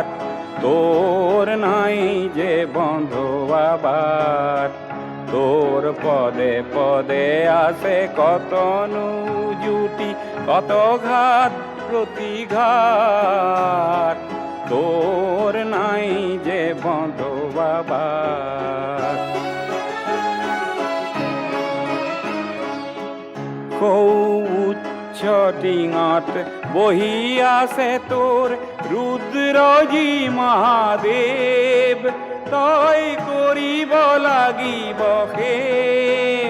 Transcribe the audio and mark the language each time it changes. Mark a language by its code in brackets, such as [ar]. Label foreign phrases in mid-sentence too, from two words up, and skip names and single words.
[bn] তোর নাই যে বন্ধুয়া বাত, তোর পদে পদে আছে কত জুটি, কত ঘাত প্রতিঘাত। তোর নাই যে বন্ধুয়া বাত। [as] উচ্চ টিঙত বহি আছে তোৰ ৰুদ্ৰজী মহাদেৱ, তই কৰিব লাগিব সেৱ।